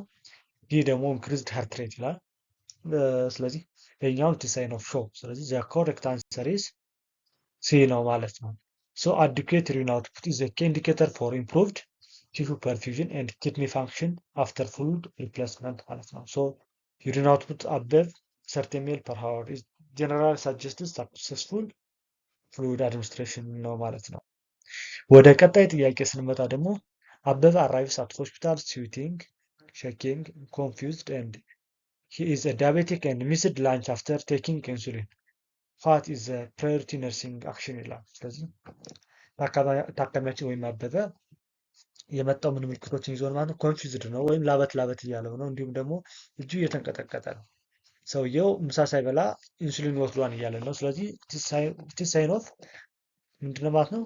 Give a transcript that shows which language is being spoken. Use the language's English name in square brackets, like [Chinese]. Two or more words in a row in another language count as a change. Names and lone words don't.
[Amharic] ይህ ደግሞ [English] increased heart rate [Amharic] ይላል። ስለዚህ ይሄኛው [English] it is sign of shock። [Amharic] ስለዚህ [English] the correct answer is C [Amharic] ነው ማለት ነው። [English] so adequate urine output is a key indicator for improved tissue perfusion and kidney function after fluid replacement [Amharic] ማለት ነው። [English] so urine output above 30 ml per hour is generally suggested successful fluid administration [Amharic] ነው ማለት ነው። ወደ ቀጣይ ጥያቄ ስንመጣ ደግሞ አበበ [English] arrives at hospital sweating, shaking, confused and he is a diabetic and missed lunch after taking insulin. What is the priority nursing action [Amharic] ይላል። ስለዚህ ታካሚያችን ወይም አበበ የመጣው ምን ምልክቶችን ይዞ ማለት ነው? ኮንፊውዝድ ነው ወይም ላበት ላበት እያለው ነው። እንዲሁም ደግሞ እጁ እየተንቀጠቀጠ ነው። ሰውየው ምሳ ሳይበላ ኢንሱሊን ወስዷን እያለ ነው። ስለዚህ [English] sign of [Amharic] ምንድነው ማለት ነው?